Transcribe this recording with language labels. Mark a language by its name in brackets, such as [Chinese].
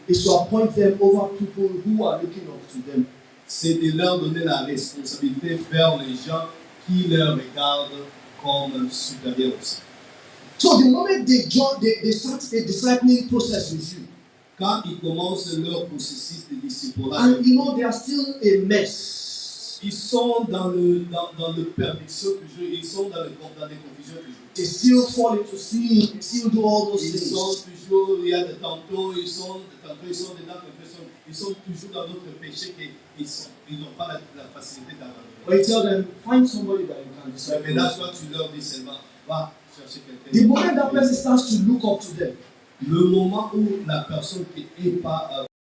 [English] is to appoint them over people who are looking up to them. [French] c'est de leur donner la responsabilité vers les gens qui leur regardent comme supérieurs aussi. [English] So the moment they start a discipling process with you, [French] Quand ils commencent leur processus de disciplage, [English] and you know they are still a mess. [French] ils sont dans le perdition toujours, ils sont dans des confusions toujours. [English] They still fall into sin, they still do all those [French] Ils [English] things. [French] sont toujours, il y a tantôt ils sont dedans, ils sont toujours dans d'autres péchés qu'ils n'ont pas la facilité d'abandonner. [English] But you tell them, find somebody that you can disciple. [French] Mais là, toi, tu leur dis seulement, va chercher quelqu'un. [English] The moment that person starts to look up to them, [French] Le moment où la personne qui n'est pas